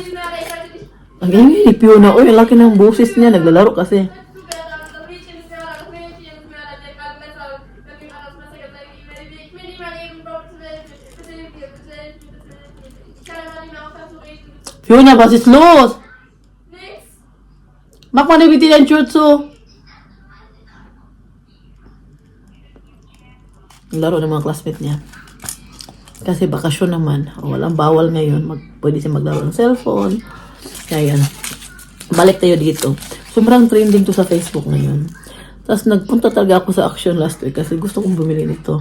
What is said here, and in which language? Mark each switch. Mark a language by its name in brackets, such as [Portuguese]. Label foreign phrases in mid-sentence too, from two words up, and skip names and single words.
[Filipino] Ang inipyo na, uy, laki ng boses niya, naglalaro kasi. Fiona, [German] was ist los? Mach mal bitte den Tür zu. [Filipino] Laro ng mga classmate niya. Kasi bakasyon naman, walang bawal ngayon, pwede siya maglaro ng cellphone. Kaya yan. Balik tayo dito. Sobrang trending to sa Facebook ngayon. Tapos nagpunta talaga ako sa Action [English] last week [Filipino] kasi gusto kong bumili nito.